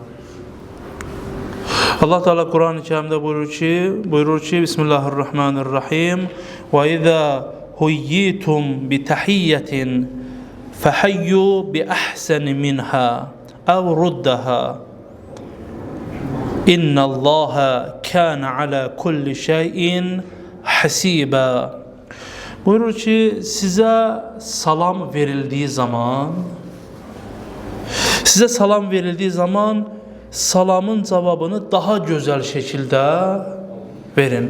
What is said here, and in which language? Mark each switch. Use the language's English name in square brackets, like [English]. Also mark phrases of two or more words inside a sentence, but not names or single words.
[Turkish] Allah Teala Kur'an-ı Kerim'de buyurur ki [Arabic] بسم الله الرحمن الرحيم وإذا حييتم بتحية فحيوا بأحسن منها أو ردوها إن الله كان على كل شيء حسيبا. [Turkish] Buyurur ki size salam verildiği zaman salamın cevabını daha güzel şekilde verin.